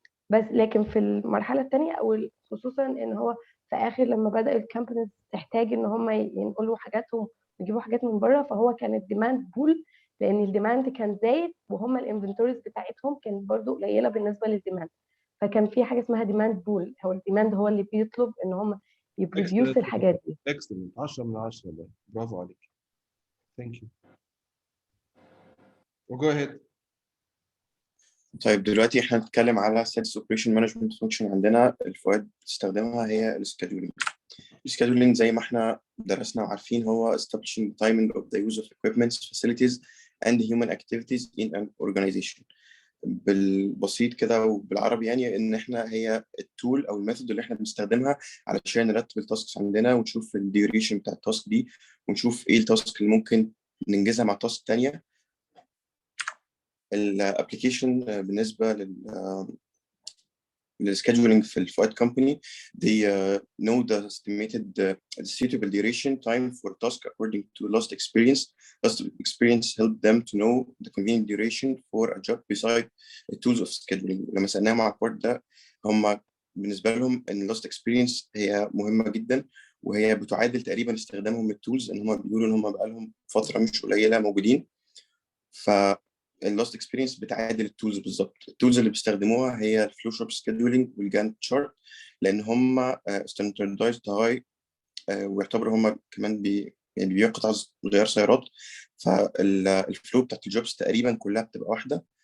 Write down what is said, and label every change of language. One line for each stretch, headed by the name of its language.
Arabic: بس لكن في المرحله الثانيه او خصوصا ان هو في اخر لما بدأ الكامبانيز تحتاج ان هم ينقلوا حاجاتهم ويجيبوا حاجات من بره، فهو كان الديماند بول، لان الديماند كان زايد وهم الانفنتوريز بتاعتهم كانت برضو قليله بالنسبه للديماند، فكان في حاجه اسمها ديماند بول، او الديماند هو اللي بيطلب ان هم يبروديوس الحاجات دي. اكسلنت، 10 من 10 ده، برافو عليك. ثانك يو. وجو اهيد. طيب دلوقتي احنا هنتكلم على سيلز اوبريشن مانجمنت فانكشن عندنا الفوائد بتستخدمها هي السكادولينج. السكادولينج زي ما احنا درسنا وعارفين هو
English: establishing the timing of the use of equipments, facilities and human activities in an organization.
Arabic: بالبسيط كده وبالعربي يعني ان احنا هي التول او الميثود اللي احنا بنستخدمها علشان نرتب التاسكس عندنا ونشوف الديوريشن بتاع التاسك دي ونشوف ايه التاسك اللي ممكن ننجزها مع تاسك تانية. الابلكيشن بالنسبه
English: scheduling في الفؤاد company. They know the estimated suitable duration time for task according to lost experience. Lost experience help them to know the convenient duration for a job beside the tools of scheduling.
Arabic: لما سألناهم على البارت ده هم بالنسبة لهم إن lost experience هي مهمة جدا، وهي بتعادل تقريبا استخدامهم للتولز، إن هم بيقولوا إن هم بقالهم فترة مش قليلة موجودين. ف اللاست اكسبيرينس بتعادل التولز بالظبط. التولز اللي بيستخدموها هي الفلو شوب سكيدولينج والجانت شارت، لان هم ستاندردايزد هاي، ويعتبروا هم كمان يعني بيقطع غيار سيارات، فالفلو بتاعت الجوبس تقريبا كلها بتبقى واحده.